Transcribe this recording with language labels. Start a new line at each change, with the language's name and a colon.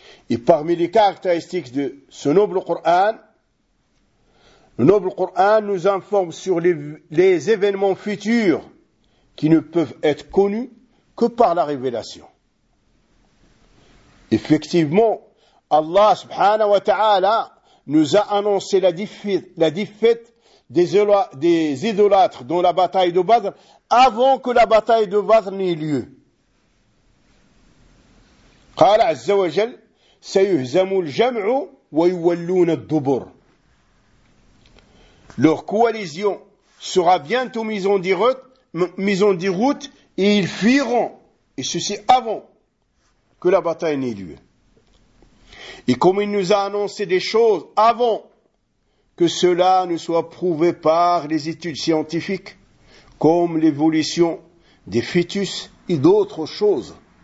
French: Et parmi les caractéristiques de ce noble Coran, le noble Coran nous informe sur les événements futurs qui ne peuvent être connus que par la révélation. Effectivement, Allah subhanahu wa ta'ala nous a annoncé la défaite des idolâtres dans la bataille de Badr avant que la bataille de Badr n'ait lieu.
Arabic: قال عز وجل سيهزم الجمع ويولون الدبر.
French: Leur coalition sera bientôt mise en déroute et ils fuiront, et ceci avant que la bataille n'ait lieu. Et comme il nous a annoncé des choses avant que cela ne soit prouvé par les études scientifiques, comme l'évolution des fœtus et d'autres choses.